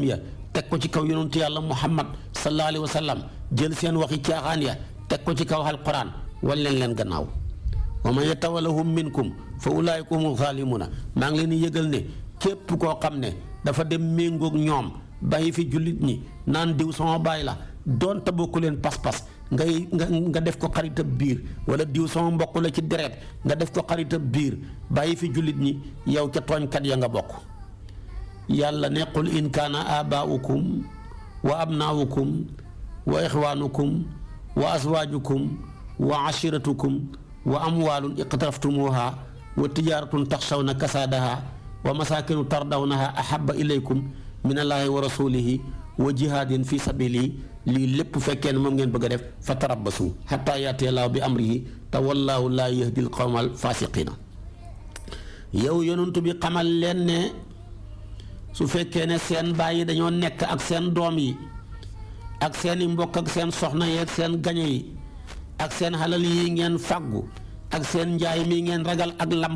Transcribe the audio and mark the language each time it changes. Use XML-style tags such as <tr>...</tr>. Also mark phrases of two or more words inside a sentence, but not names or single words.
<wo>ya teg ko ci kaw yonentu yàlla muhammad</wo> <ar>صلى الله عليه وسلم</ar> <wo>jël seen waxi caaxaan ya teg ko ci kaw alquran wan leen gannaaw</wo> <ar>ومن يتولهم منكم فأولئك هم الظالمون</ar> <wo>maa ngi leen di yëgal ne képp koo xam ne dafa dem méngoog ñoom bàyyi fi jullit ñi naan diw sama baay la doonte bokku leen pas-pas nga def ko xaritab biir wala diw sama mbokk la ci deret nga def ko xaritab biir bàyyi fi jullit ñi yow ca tooñkat ya nga bokk. yàlla ne</wo> <ar>قل إن كان آباؤكم وأبناؤكم وإخوانكم وأزواجكم وعشيرتكم وأموال اقترفتموها وتجارة تخشون كسادها ومساكن ترضونها أحب إليكم من الله ورسوله وجهاد في سبيله</ar> <wo>lii lépp fekkee ne moom ngeen bëgg a def</wo> <ar>فتربصوا حتى يأتي الله بأمره te والله لا يهدي القوم الفاسقين.</ar> <wo>yow yonent bi xamal leen ne su fekkee ne seen bàyyi dañoo nekk ak seen doom yi ak seeni mbokk ak seen soxna yi ak seen gañe yi ak seen xalal yi ngeen fàggu ak seen njaay mi ngeen ragal ak lambu</wo>